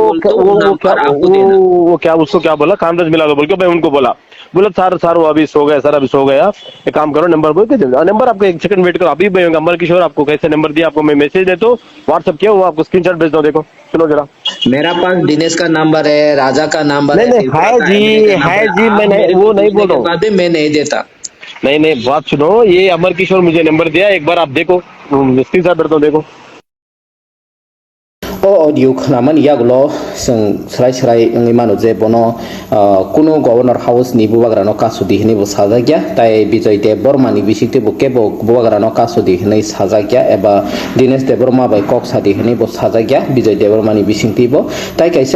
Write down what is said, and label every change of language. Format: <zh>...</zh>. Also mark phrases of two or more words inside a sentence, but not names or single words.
<hi>वो क्या उसको क्या बोला कामराज मिला दो बोल के मैं उनको बोला सर वो अभी सो गया सर, अभी सो गया, एक काम करो नंबर बोल के नंबर आपको एक</hi> <en>second wait</en> <hi>करो, अभी अमर किशोर आपको कैसे नंबर दिया आपको मैं मैसेज दे तो व्हाट्सएप किया, वो आपको स्क्रीनशॉट भेज दो, देखो सुनो जरा। मेरा पास दिनेश का नंबर है, राजा का नंबर है जी मैं वो नहीं बोल रहा हूँ, मैं नहीं देता। नहीं बात सुनो, ये अमर किशोर मुझे नंबर दिया, एक बार आप देखो स्क्रीनशॉट भेज दो देखो।</hi> <trp>audio khalaman yagulo sing srai manu je bono kuno</trp> <en>governor house</en> <trp>ni bubagra no kasudi hini bo sajagya tai Bijoy Dev Burma ni bisikte buke bo bubagra no kasudi hini sajagya eba Dinesh Dev Burma bai kok sadi hini bo sajagya Bijoy Dev Burma ni bisikte bo tai kaisa</trp>